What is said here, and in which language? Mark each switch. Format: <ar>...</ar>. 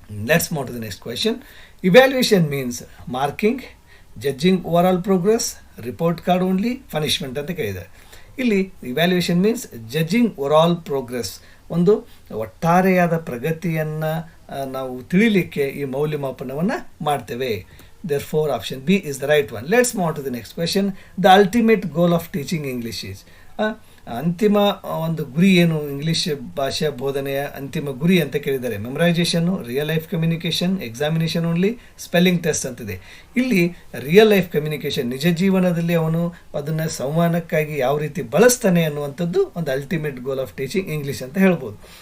<en>Let's move to the next question. Evaluation means marking, judging overall progress, report card only, punishment</en> <kn>ಅಂತ ಕೇಳಿದ್ದಾರೆ. ಇಲ್ಲಿ</kn> <en>evaluation means judging overall progress,</en> <kn>ಒಂದು ಒಟ್ಟಾರೆಯಾದ ಪ್ರಗತಿಯನ್ನು ನಾವು ತಿಳಿಲಿಕ್ಕೆ ಈ ಮೌಲ್ಯಮಾಪನವನ್ನು ಮಾಡ್ತೇವೆ.</kn> <en>Therefore, option B is the right one. Let's move on to the next question. The ultimate goal of teaching English is</en> <kn>ಅಂತಿಮ ಒಂದು ಗುರಿ ಏನು, ಇಂಗ್ಲೀಷ್ ಭಾಷಾ ಬೋಧನೆಯ ಅಂತಿಮ ಗುರಿ ಅಂತ ಕೇಳಿದ್ದಾರೆ.</kn> <en>memorization, real life communication, examination only, spelling test</en> <kn>ಅಂತಿದೆ. ಇಲ್ಲಿ ರಿಯಲ್ ಲೈಫ್ ಕಮ್ಯುನಿಕೇಷನ್, ನಿಜ ಜೀವನದಲ್ಲಿ ಅವನು ಅದನ್ನು ಸಂವಹನಕ್ಕಾಗಿ ಯಾವ ರೀತಿ ಬಳಸ್ತಾನೆ ಅನ್ನುವಂಥದ್ದು ಒಂದು</kn> <en>ultimate goal of teaching English</en> <kn>ಅಂತ ಹೇಳ್ಬೋದು.</kn>